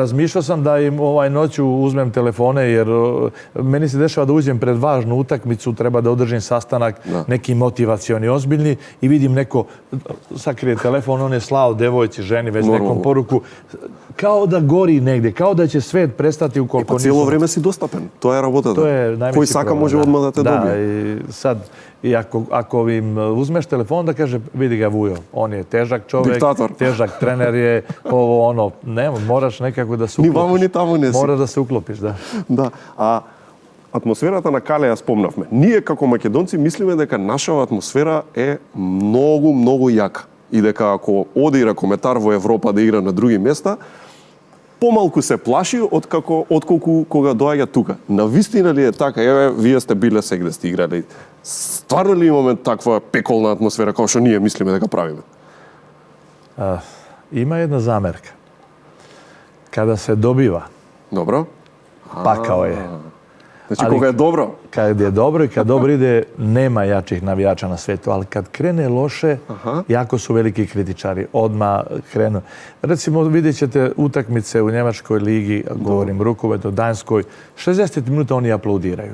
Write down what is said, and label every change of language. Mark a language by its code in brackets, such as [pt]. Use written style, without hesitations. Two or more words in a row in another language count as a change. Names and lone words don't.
[sr] Razmišljao sam da im noću uzmem telefone, jer meni se dešava da uđem pred važnu utakmicu, treba da održim sastanak, neki motivacioni, ozbiljni, i vidim neko sakrije telefon, on je slao devojci, ženi, već nekom poruku. Kao da gori negde, kao da će svet prestati ukoliko nisu... Pa cijelo vreme si dostupen, to je работата. [mk] Кој сака може [sr] odmah da te dobije. Da, i sad, ako im uzmeš telefon da kaže, vidi ga Vujo, on je težak čovek, diktator, težak trener je, ovo ono, nema, moraš nekako da se uklopiš. Ni vamo, ni tamo [mk] не си. Мора да се уклопиш, да. Да, а атмосферата на Кале ја спомнавме. Ние како македонци мислиме дека нашава атмосфера е многу јака и дека ако оди ракометар во Европа да игра на други места, помалку се плаши отколку кога доаѓа тука. Навистина ли е така? Еве, вие сте биле сегде сте играли. Стварно ли имаме таква пеколна атмосфера како што ние мислиме дека правиме? Има една замерка. [sr] Kada se dobiva, Dobro. Pakao je. Znači, koga je dobro? Kad je dobro i kad dobro ide, nema jačih navijača na svetu. Ali kad krene loše, jako su veliki kritičari. Odmah krenu. Recimo, vidjet ćete utakmice u Njemačkoj ligi, govorim rukometno, Danskoj, 60 minuta oni aplaudiraju.